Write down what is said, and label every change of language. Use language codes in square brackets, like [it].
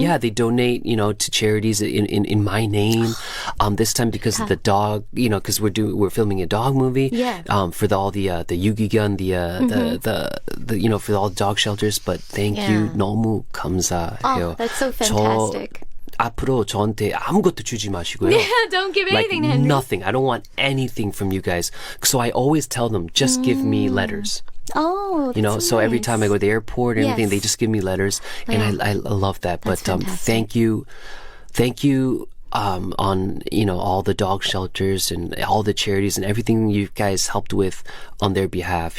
[en] Yeah, they donate. To charities in my name. This time because of the dog. Because we're filming a dog movie. Yeah. For all the 유기견, the for all the dog shelters. But thank you [ko] 너무 감사해요. [en] Oh, that's so fantastic. [ko] 앞으로 저한테 아무것도 주지 마시고요. [en] Yeah, don't give anything, Henry. Nothing. I don't want anything from you guys. So I always tell them, just give me letters. Oh, that's So every nice. time I go to the airport or anything, Yes. they just give me letters, and I love that. That's But thank you. On all the dog shelters and all the charities and everything you guys helped with on their behalf.